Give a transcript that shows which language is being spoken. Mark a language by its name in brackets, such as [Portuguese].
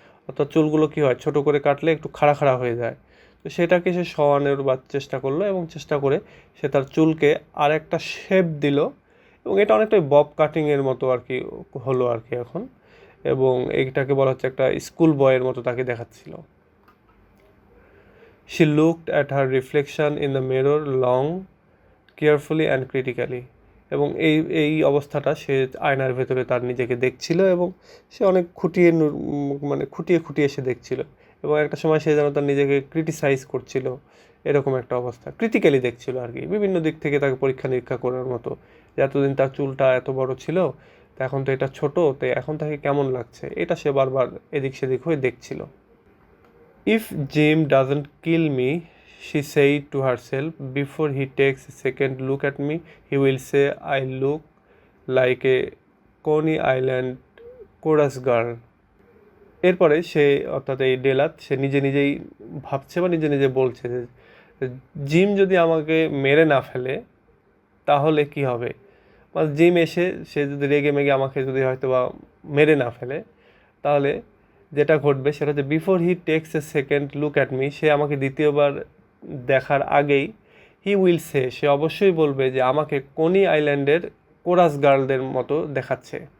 [Bangla] অর্থাৎ চুলগুলো কী হয়, ছোট করে কাটলে একটু খাড়া খাড়া হয়ে যায়, তো সেটাকে সে শোয়ানোর চেষ্টা করলো এবং চেষ্টা করে সে তার চুলকে আর একটা শেপ দিল, এবং এটা অনেকটাই বব কাটিংয়ের মতো আর কি হলো আর কি এখন, এবং এইটাকে বলা হচ্ছে একটা স্কুল বয়ের মতো তাকে দেখাচ্ছিল। [English] She looked at her reflection in the mirror long, carefully and critically. [Bangla] এবং এই অবস্থাটা সে আয়নার ভেতরে তার নিজেকে দেখছিল এবং সে অনেক খুঁটিয়ে খুঁটিয়ে সে দেখছিল, এবং একটা সময় সে যেন তার নিজেকে ক্রিটিসাইজ করছিল, এরকম একটা অবস্থা। ক্রিটিক্যালি দেখছিল আর কি, বিভিন্ন দিক থেকে তাকে পরীক্ষা নিরীক্ষা করার মতো, যে এতদিন তার চুলটা এত বড় ছিল, তো এখন তো এটা ছোটো, তো এখন তাকে কেমন লাগছে, এটা সে বারবার এদিক সেদিক হয়ে দেখছিল। [English] If Jim doesn't kill me, she said to herself, before he takes a second look at me, he will say I look like a Coney Island chorus girl. [Bangla] এরপরে সে, অর্থাৎ এই ডেলাত, সে নিজে নিজেই ভাবছে বা নিজে নিজে বলছে যে জিম যদি আমাকে মেরে না ফেলে তাহলে কি হবে, মানে জিম এসে সে যদি রেগে মেগে আমাকে যদি হয়তো বা মেরে না ফেলে, তাহলে যেটা ঘটবে সেটা হচ্ছে [English] before he takes a second look at me, [Bangla] সে আমাকে দ্বিতীয়বার দেখার আগেই, [English] he will say [Bangla] অবশ্যই বলবে যে আমাকে কোনি আইল্যান্ডের কোরাস গার্লদের মতো দেখাচ্ছে।